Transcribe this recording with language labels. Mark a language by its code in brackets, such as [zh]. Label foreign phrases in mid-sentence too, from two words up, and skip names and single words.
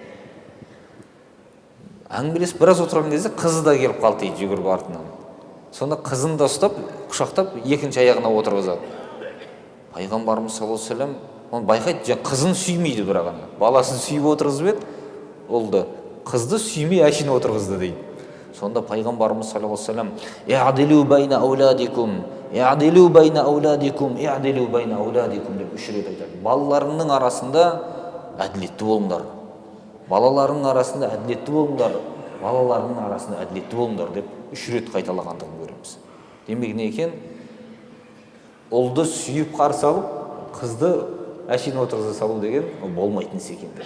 [kk] Әңгімелесіп біраз отырған кезде қызы да келіп қалды дейді, жүгіріп артынан. Сонда қызын да ұстап, құшақтап екінші аяғына отырғызады. Пайғамбарымыз [ar] صلى الله عليه وسلم [kk] оны байқайды, қызын сүймейді бірақ ана. Баласын сүйіп отырғызып еді, олды қызды сүймей әшейін отырғызды дейді. Сонда пайғамбарымыз [ar] صلى الله عليه وسلم «اعدلوا بين أولادكم، اعدلوا بين أولادكم، اعدلوا بين أولادكم» [kk] деп үш рет айтады. Балаларыңның арасында әділетті болыңдар. Балаларының арасында әділетті болыңдар. Балаларының арасында әділетті болыңдар деп үш рет қайталағандығын көреміз. Демек не екен? Ұлды сүйіп қарсы алып, қызды әшейін отырғыза салу деген болмайтын іс екенді.